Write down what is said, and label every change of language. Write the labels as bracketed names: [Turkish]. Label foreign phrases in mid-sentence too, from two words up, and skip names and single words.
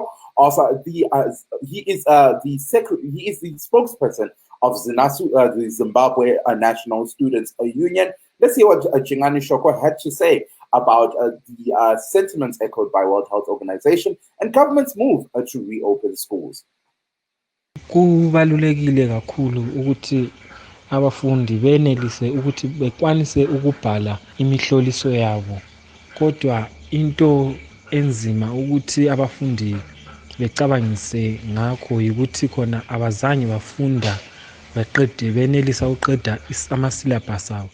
[English] He is the spokesperson of ZNASU, the Zimbabwe National Students Union. Let's hear what Chingani Shoko had to say about the sentiments echoed by World Health Organization and government's move to reopen schools. [North Ndebele] Kubalulekile kakhulu ukuthi abafundi benelise ukuthi bekwanise ukubhala imihloliso yabo, kodwa into enzima ukuthi abafundi becabangise ngakho ukuthi khona abazange bafunda baqede benelisa uqeda ama-syllabus abo.